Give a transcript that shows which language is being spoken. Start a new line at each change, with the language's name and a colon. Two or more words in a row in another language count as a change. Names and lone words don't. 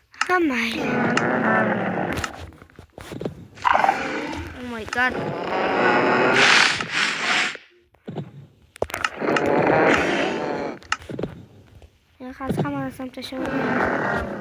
Uzbek: Mukammal.
English: Oh my god.
Uzbek: Ya hozir hamma narsani tashlab yuboraman.